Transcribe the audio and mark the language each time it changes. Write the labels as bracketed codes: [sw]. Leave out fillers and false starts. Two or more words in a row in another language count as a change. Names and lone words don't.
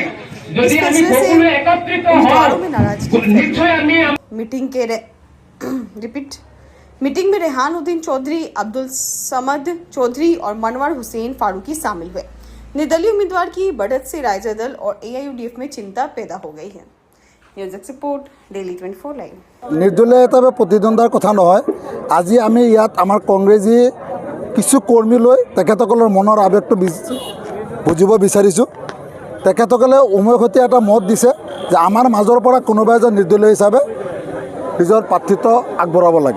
[hi] इस फैसले से उम्मीदवारों में नाराजगी मीटिंग में रेहानुद्दीन चौधरी, अब्दुल समद चौधरी और मनवर हुसैन फारूकी शामिल हुए। निर्दलीय उम्मीदवार की बढ़त से राइजर दल और AIUDF में चिंता पैदा हो गई है। न्यूज रिपोर्ट डेली 24 लाइव। [as] নিৰ্দলীয় হিচাপে प्रतिद्वন্দ্বিতাৰ কথা নহয়, আজি আমি ইয়াত আমাৰ কংগ্ৰেছী কিছু কৰ্মী লৈ তেখেতসকলৰ মনৰ আৱেগটো বুজিব বিচাৰিছোঁ। তেখেতসকলে উমৈহতীয়া এটা মত দিছে যে আমাৰ মাজৰ পৰা কোনোবা এজন নিৰ্দলীয় হিচাপে নিজৰ প্ৰাৰ্থিত্ব আগবঢ়াব লাগে।